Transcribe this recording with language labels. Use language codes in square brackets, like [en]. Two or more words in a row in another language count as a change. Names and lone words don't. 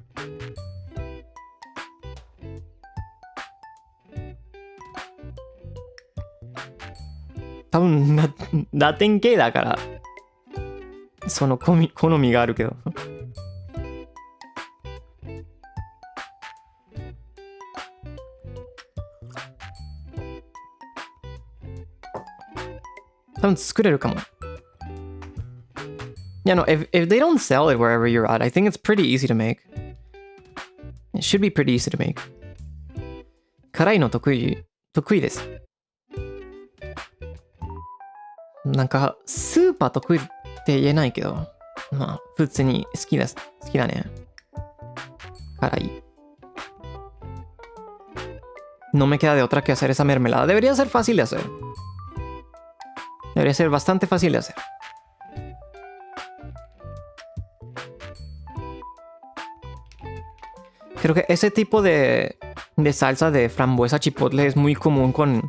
[ja] 多分ラテン系だからその好みがあるけど多分作れるかも。Yeah, [en] no, if they don't sell it wherever you're at, I think it's pretty easy to make. It should be pretty easy to make. [ja] 辛いの得意です。なんかスーパー得意って言えないけど、まあ普通に好きだね。 [es] 辛い。No me queda de otra que hacer esa mermelada. Debería ser fácil de hacer. Debería ser bastante fácil de hacer. Creo que ese tipo de salsa de frambuesa chipotle es muy común con...